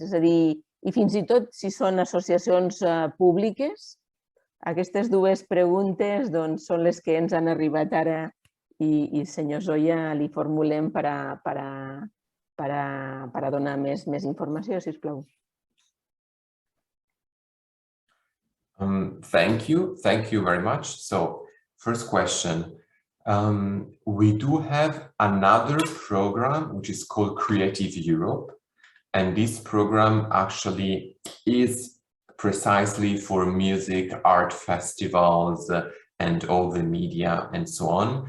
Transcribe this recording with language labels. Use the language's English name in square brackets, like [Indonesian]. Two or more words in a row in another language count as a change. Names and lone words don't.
[Catalan] És a dir, i fins i tot si són associacions públiques? Aquestes dues preguntes són les que ens han arribat ara i, senyor Zoya, li formulem per a donar més informació, sisplau. [English] Thank you very much. So, first question. We do have another program which is called Creative Europe. And this program actually is precisely for music, art festivals, and all the media and so on.